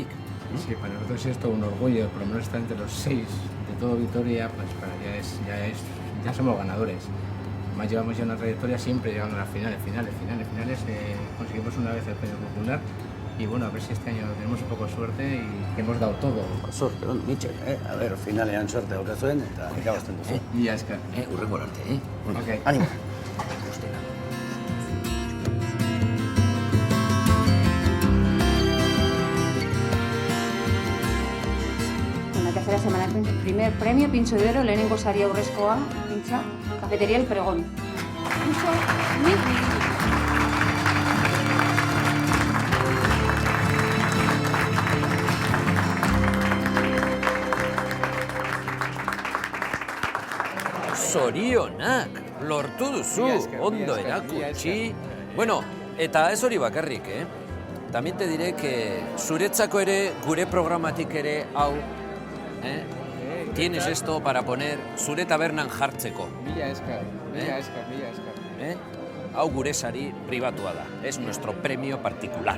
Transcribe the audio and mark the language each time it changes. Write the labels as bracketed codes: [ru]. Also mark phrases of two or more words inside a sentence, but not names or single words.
[es] Sí, para nosotros es todo un orgullo, por lo menos estar entre los 6 de todo Vitoria, pues ya somos ganadores. Además llevamos ya una trayectoria siempre llegando a las finales. Conseguimos una vez el premio popular y bueno, a ver si este año tenemos un poco de suerte y que hemos dado todo. Suerte, Mitxel, a ver, [eu] finalean suerte daukazuen eta irabazten duzu. Mila esker. Hurrengo arte, Ok. Animo. [es] En la tercera semana, primer premio, [eu] Pintxo de Oro, lehenengo sari aurrezkoa, pintxa, Cafetería El Pregón. Pintxo, Miki. Zorionak, lortu duzu, ondo erakutsi. Bueno, eta ez hori bakarrik, [es] También te diré que [eu] zuretzako ere, gure programatik ere, hau, [es] tienes esto para poner [eu] zure tabernan jartzeko. Mila esker. Hau gure sari pribatua da, [es] es nuestro premio particular.